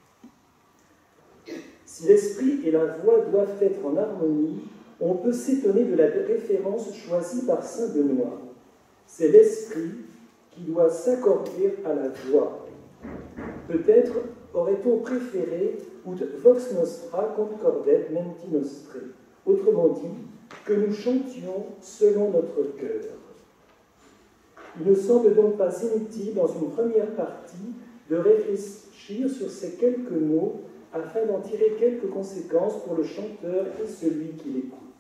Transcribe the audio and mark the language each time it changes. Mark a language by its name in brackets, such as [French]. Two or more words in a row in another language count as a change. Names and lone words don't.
[French] Si l'esprit et la voix doivent être en harmonie, on peut s'étonner de la référence choisie par saint Benoît. C'est l'esprit qui doit s'accorder à la voix. Peut-être aurait-on préféré [Latin] ut vox nostra concordet menti nostre, [French] autrement dit, que nous chantions selon notre cœur. Il ne semble donc pas inutile, dans une première partie, de réfléchir sur ces quelques mots afin d'en tirer quelques conséquences pour le chanteur et celui qui l'écoute.